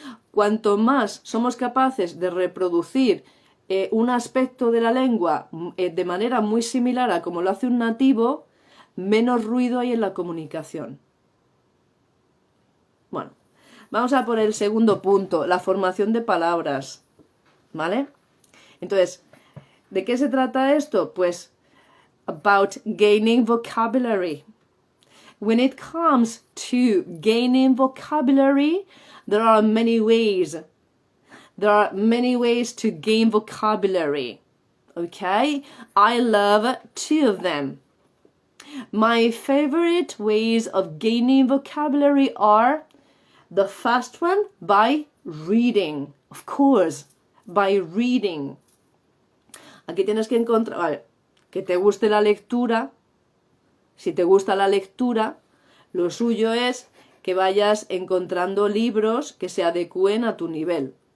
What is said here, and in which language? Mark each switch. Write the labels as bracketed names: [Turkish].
[Spanish] Cuanto más somos capaces de reproducir un aspecto de la lengua de manera muy similar a como lo hace un nativo, menos ruido hay en la comunicación. Bueno, vamos a por el segundo punto, la formación de palabras. ¿Vale? Entonces, ¿de qué se trata esto? Pues, [English] about gaining vocabulary. When it comes to gaining vocabulary, there are many ways. There are many ways to gain vocabulary. Okay? I love 2 of them. My favorite ways of gaining vocabulary are the first one, by reading. Of course, by reading. [Spanish] Aquí tienes que encontrar, vale, que te guste la lectura. Si te gusta la lectura, lo suyo es que vayas encontrando libros que se adecúen a tu nivel.